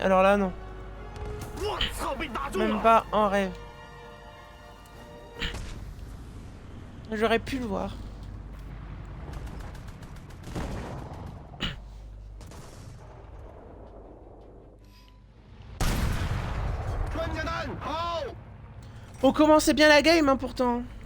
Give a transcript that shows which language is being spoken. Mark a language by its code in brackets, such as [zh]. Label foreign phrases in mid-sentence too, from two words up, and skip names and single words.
[fr] Alors là, non. [zh] 我操，被打中 [fr] Même [zh] 了！ [fr] pas en rêve. J'aurais pu le voir. [zh] 穿甲弹好。 [fr] On commençait bien la game, hein, pourtant.